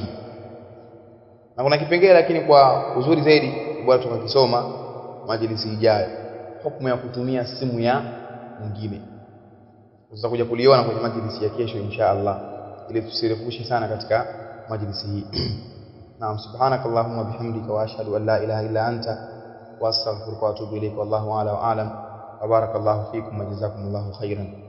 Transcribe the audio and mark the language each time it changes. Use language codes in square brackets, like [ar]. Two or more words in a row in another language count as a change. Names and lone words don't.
[sw] Na kuna kipengele lakini kwa uzuri zaidi bwana tukakisoma majlisi ijayo, hukumu ya kutumia simu ya mwingine. Tutakuja kuliona kwenye majlisi ya kesho [ar] إن شاء الله, [sw] ili tusirefushe sana katika majlisi hii. Naam, [ar] سبحانك اللهم وبحمدك وأشهد أن لا إله إلا أنت وأستغفرك وأتوب إليك. والله أعلم وبارك الله فيكم وجزاكم الله خيرا.